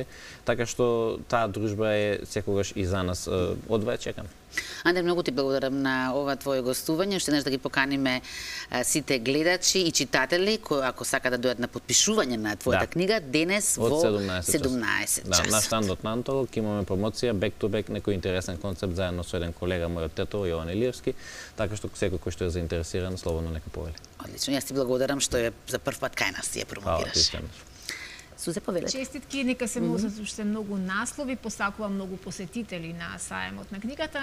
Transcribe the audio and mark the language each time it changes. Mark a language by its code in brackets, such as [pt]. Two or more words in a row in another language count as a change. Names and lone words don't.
[mk] Така што таа дружба е секогаш и за нас одвај чекам. Андер, многу ти благодарам на ова твое гостување. Уште еднаш да ги поканиме сите гледачи и читатели кои ако сака да дојдат на подпишување на твојата книга денес во 17 часот. Да, на штандот на Антолог имаме промоција [en] back to back, [mk] некој интересен концепт заедно со еден колега мој од Тетово, Јован Илиевски, така што секој кој што е заинтересиран слободно нека повели. Одлично, јас ти благодарам што е за прв пат кај нас ја промовираш. Сузе, повелете. Честитки, нека се можат уште многу наслови, посакувам многу посетители на саемот на книгата.